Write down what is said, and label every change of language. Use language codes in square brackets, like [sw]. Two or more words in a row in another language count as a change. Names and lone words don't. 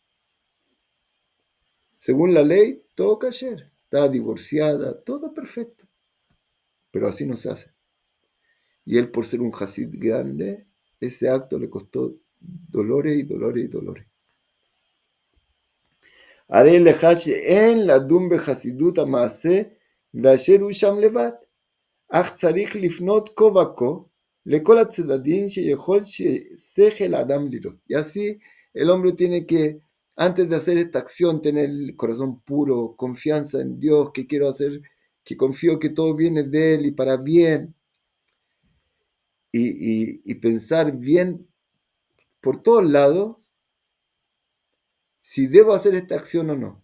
[es] Según la ley, todo kasher, estaba divorciada, todo perfecto. Pero así no se hace. Y él, por ser un hasid grande, ese acto le costó dolores y dolores y dolores. [he] הרי לך שאין לדון בחסידות המעשה ואשר הוא שם לבד, אך צריך לפנות כה וכה לכל הצדדים שיכול ששכל האדם לראות. [es] Y así el hombre tiene que, antes de hacer esta acción, tener el corazón puro, confianza en Dios, que quiero hacer, que confío que todo viene de Él y para bien, y pensar bien por todos lados si debo hacer esta acción o no.